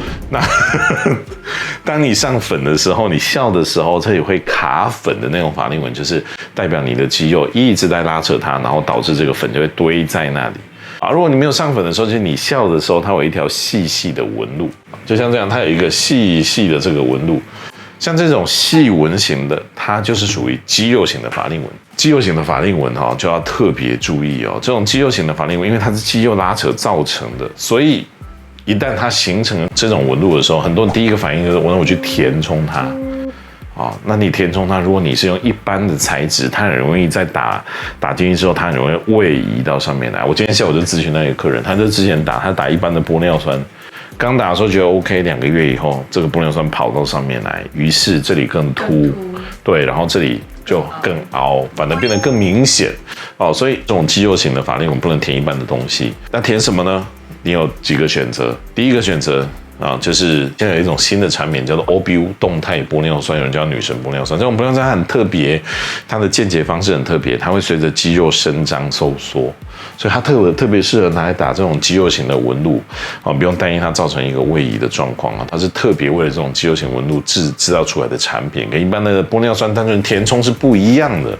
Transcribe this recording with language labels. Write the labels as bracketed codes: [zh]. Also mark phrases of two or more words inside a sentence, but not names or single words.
[zh] 那當你上粉的時候，你笑的時候，這裡會卡粉的那種法令紋，就是代表你的肌肉一直在拉扯它，然後導致這個粉就會堆在那裡。如果你沒有上粉的時候，就是你笑的時候，它有一條細細的紋路，就像這樣，它有一個細細的這個紋路。像這種細紋型的，它就是屬於肌肉型的法令紋。肌肉型的法令紋就要特別注意哦。這種肌肉型的法令紋，因為它是肌肉拉扯造成的，所以一旦它形成了這種紋路的時候，很多人第一個反應就是我去填充它。那你填充它，如果你是用一般的材質，它很容易在打進去之後，它很容易位移到上面來。我今天下午就諮詢那個客人，他就之前他打一般的玻尿酸，剛打的時候覺得 OK， 2個月以後，這個玻尿酸跑到上面來，於是這裡更凸，對，然後這裡就更凹，反而變得更明顯。所以這種肌肉型的法令紋不能填一般的東西，那填什麼呢？你有幾個選擇，第一個選擇啊，就是現在有一種新的產品叫做 OBU 動態玻尿酸，有人叫女神玻尿酸。這種玻尿酸它很特別，它的間接方式很特別，它會隨着肌肉伸張收縮，所以它特別適合拿來打這種肌肉型的紋路啊，不用擔心它造成一個位移的狀況啊。它是特別為了這種肌肉型紋路制造出來的產品，跟一般的玻尿酸單純填充是不一樣的。